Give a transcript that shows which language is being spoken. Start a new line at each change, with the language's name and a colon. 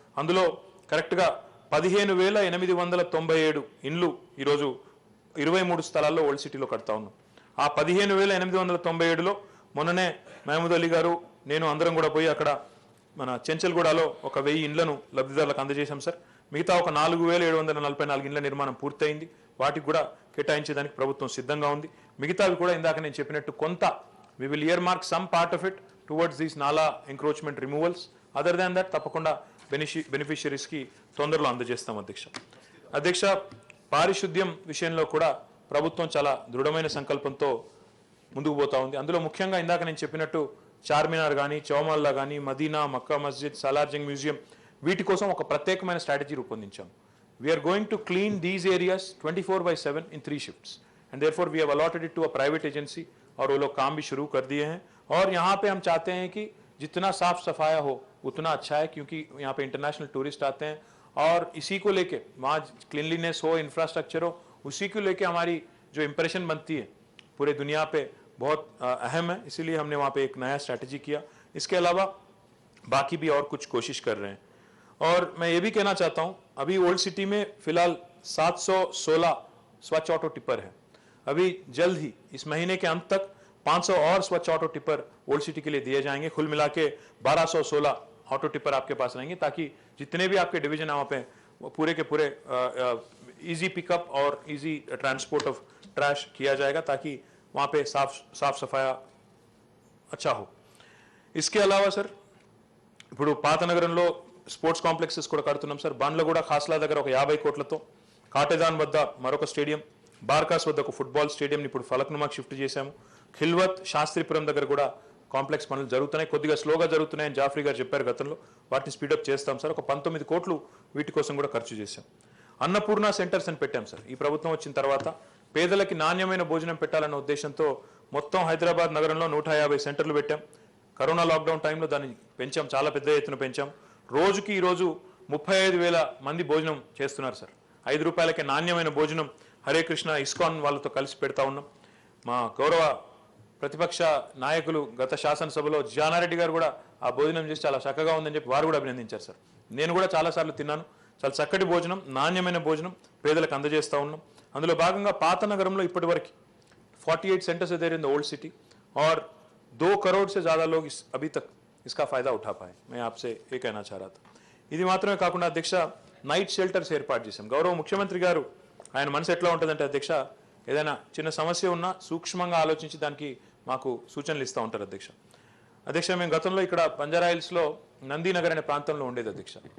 Telugu: అందులో కరెక్ట్గా 15,897 ఇండ్లు ఈరోజు 23 స్థలాల్లో ఓల్డ్ సిటీలో కడతా ఉన్నాం. ఆ 15,897లో మొన్ననే మహమూద్ అలీ గారు, నేను అందరం కూడా పోయి అక్కడ మన చెంచల్గూడలో ఒక 1000 ఇండ్లను లబ్ధిదారులకు అందజేశాం సార్. మిగతా ఒక 4,744 ఇండ్ల నిర్మాణం పూర్తయింది. వాటికి కూడా కేటాయించేదానికి ప్రభుత్వం సిద్ధంగా ఉంది. మిగతావి కూడా ఇందాక నేను చెప్పినట్టు కొంత
English: we will earmark some part of it towards these nala encroachment removals. Other than that
Telugu: తప్పకుండా బెనిఫిషియరీస్ కి తొందరలో అందజేస్తాం అధ్యక్ష. పారిశుద్ధ్యం విషయంలో కూడా ప్రభుత్వం చాలా దృఢమైన సంకల్పంతో ముందుకు పోతా ఉంది. అందులో ముఖ్యంగా ఇందాక నేను చెప్పినట్టు చార్మినార్ కానీ, చౌమల్లా కానీ, మదీనా, మక్కా మస్జిద్, సలార్జంగ్ మ్యూజియం, వీటి కోసం ఒక ప్రత్యేకమైన strategy రూపొందించాం.
English: we're going to clean these areas 24/7 in 3 shifts and therefore we have allotted it to a private agency
Hindi: और वो लोग काम भी शुरू कर दिए हैं. और यहाँ पे हम चाहते हैं कि जितना साफ सफाया हो उतना अच्छा है, क्योंकि यहाँ पे इंटरनेशनल टूरिस्ट आते हैं और इसी को लेके वहाँ क्लीनलीनेस हो, इंफ्रास्ट्रक्चर हो, उसी को लेके हमारी जो इंप्रेशन बनती है पूरे दुनिया पे बहुत अहम है. इसीलिए हमने वहाँ पे एक नया स्ट्रैटेजी किया. इसके अलावा बाकी भी और कुछ कोशिश कर रहे हैं. और मैं ये भी कहना चाहता हूँ, अभी ओल्ड सिटी में फिलहाल 716 स्वच्छ ऑटो टिपर है. अभी जल्द ही इस महीने के अंत तक 500 और स्वच्छ ऑटो टिपर ओल्ड सिटी के लिए दिए जाएंगे. कुल मिला के 1216 ऑटो टिपर आपके पास रहेंगे, ताकि जितने भी आपके डिवीजन है वहाँ पे पूरे के पूरे इजी पिकअप और इजी ट्रांसपोर्ट ऑफ ट्रैश किया जाएगा, ताकि वहाँ पे साफ सफाया अच्छा हो. इसके अलावा सर
Telugu: ఇప్పుడు పాత నగరంలో స్పోర్ట్స్ కాంప్లెక్సెస్ కూడా కడుతున్నాం సార్. బండ్లగూడ ఖాస్లా దగ్గర ఒక 50 కోట్లతో, కాటేదాన్ వద్ద మరొక స్టేడియం, బార్కాస్ వద్ద ఒక ఫుట్బాల్ స్టేడియం ఇప్పుడు ఫలక్నుమాకి షిఫ్ట్ చేశాము. ఖిల్వత్, శాస్త్రిపురం దగ్గర కూడా కాంప్లెక్స్ పనులు జరుగుతున్నాయి. కొద్దిగా స్లోగా జరుగుతున్నాయని జాఫ్రీ గారు చెప్పారు గతంలో. వాటిని స్పీడప్ చేస్తాం సార్. ఒక 19 కోట్లు వీటి కోసం కూడా ఖర్చు చేశాం. అన్నపూర్ణ సెంటర్స్ అని పెట్టాం సార్. ఈ ప్రభుత్వం వచ్చిన తర్వాత పేదలకి నాణ్యమైన భోజనం పెట్టాలన్న ఉద్దేశంతో మొత్తం హైదరాబాద్ నగరంలో 150 సెంటర్లు పెట్టాం. కరోనా లాక్డౌన్ టైంలో దాన్ని పెంచాం, చాలా పెద్ద ఎత్తున పెంచాం. రోజుకి ఈరోజు 35,000 మంది భోజనం చేస్తున్నారు సార్. 5 రూపాయలకే నాణ్యమైన భోజనం హరే కృష్ణ ఇస్కాన్ వాళ్ళతో కలిసి పెడతా ఉన్నాం. మా గౌరవ ప్రతిపక్ష నాయకులు గత శాసనసభలో జానారెడ్డి గారు కూడా ఆ భోజనం చేసి చాలా చక్కగా ఉందని చెప్పి వారు కూడా అభినందించారు సార్. నేను కూడా చాలాసార్లు తిన్నాను. చాలా చక్కటి భోజనం, నాణ్యమైన భోజనం పేదలకు అందజేస్తూ ఉన్నాం. అందులో భాగంగా పాత నగరంలో ఇప్పటివరకు 48
English: centres there in the old city
Hindi: और 2 करोड़ से ज़्यादा लोग अभी तक इसका फ़ायदा उठा पाए. मैं आपसे ये कहना चाह रहा था.
Telugu: ఇది మాత్రమే కాకుండా అధ్యక్ష, నైట్ షెల్టర్స్ ఏర్పాటు చేశాం. గౌరవ ముఖ్యమంత్రి గారు ఆయన మనసు ఎట్లా ఉంటుందంటే అధ్యక్ష, ఏదైనా చిన్న సమస్య ఉన్నా సూక్ష్మంగా ఆలోచించి దానికి మాకు సూచనలు ఇస్తూ ఉంటారు అధ్యక్ష. అధ్యక్ష, మేము గతంలో ఇక్కడ బంజారాహిల్స్లో నందీనగర్ అనే ప్రాంతంలో ఉండేది అధ్యక్ష.